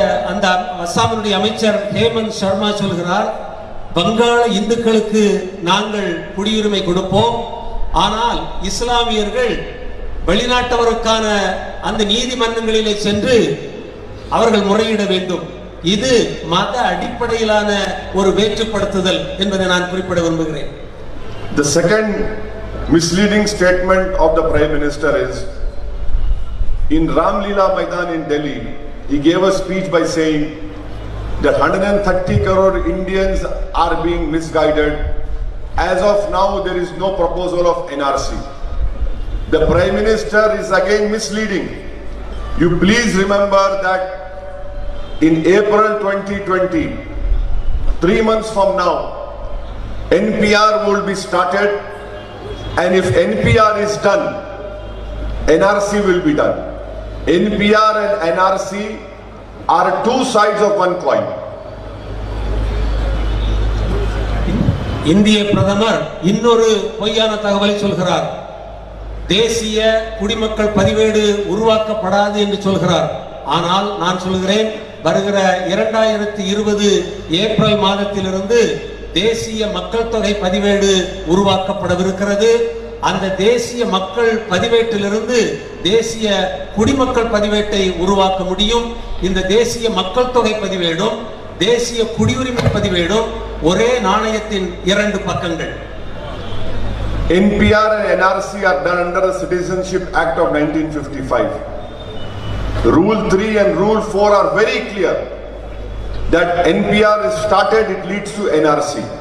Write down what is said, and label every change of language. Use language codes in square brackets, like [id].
[ta] அந்த அஸ்ஸாமினுடைய அமைச்சர் ஹேமந்த் சர்மா சொல்கிறார், வங்காள இந்துக்களுக்கு நாங்கள் குடியுரிமை கொடுப்போம், ஆனால் இஸ்லாமியர்கள் வெளிநாட்டவருக்கான அந்த நீதிமன்றங்களிலே சென்று அவர்கள் முறையிட வேண்டும். இது மத அடிப்படையிலான ஒரு வேற்றுப்படுத்துதல் என்பதை நான் குறிப்பிட விரும்புகிறேன். [en] The second misleading statement of the Prime Minister is, in Ram Leela Maidan in Delhi, he gave a speech by saying that 130 crore Indians are being misguided. As of now, there is no proposal of NRC. The Prime Minister is again misleading. You please remember that in April 2020, 3 months from now, NPR will be started, and if NPR is done, NRC will be done. NPR and NRC are two sides of one coin. [ta] இந்திய பிரதமர் இன்னொரு பொய்யான தகவலை சொல்கிறார். தேசிய குடிமக்கள் பதிவேடு உருவாக்கப்படாது என்று சொல்கிறார். ஆனால் நான் சொல்கிறேன், வருகிற 2020 ஏப்ரல் மாதத்திலிருந்து தேசிய மக்கள் தொகை பதிவேடு உருவாக்கப்படவிருக்கிறது. அந்த தேசிய மக்கள் பதிவேட்டிலிருந்து தேசிய குடிமக்கள் பதிவேட்டை உருவாக்க முடியும். இந்த தேசிய மக்கள் தொகை பதிவேடும் தேசிய குடியுரிமை பதிவேடும் ஒரே நாணயத்தின் 2 பக்கங்கள். [en] NPR and NRC are done under the Citizenship Act of 1955. Rule 3 and Rule 4 are very clear that NPR is started, it leads to NRC.